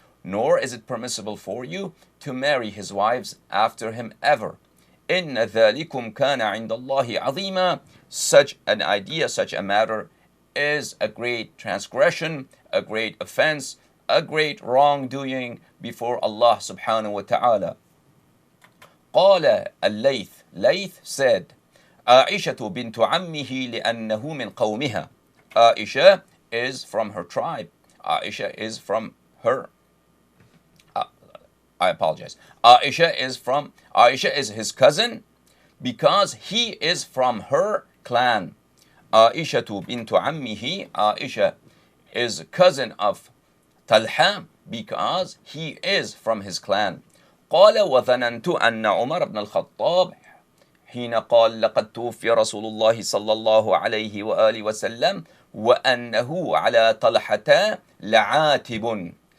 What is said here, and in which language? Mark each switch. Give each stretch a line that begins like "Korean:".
English: Nor is it permissible for you to marry his wives after him ever.
Arabic: إِنَّ ذَلِكُمْ كَانَ عِنْدَ اللَّهِ عَظِيمًا.
English: Such an idea, such a matter is a great transgression, a great offense, a great wrongdoing before Allah subhanahu wa ta'ala.
Arabic: قال الليث.
English: Layth said,
Arabic: عائشة بنت عمه لأنه من قومها.
English: Aisha is from her tribe. Aisha is from her. I apologize. Aisha is his cousin because he is from her clan. Aisha bint عمه. Aisha is cousin of Talha because he is from his clan.
Arabic: قال وظننت أن عمر بن الخطاب حين قال لقد توفي رسول الله صلى الله عليه وآله وسلم وأنه على طلحة لعاتب.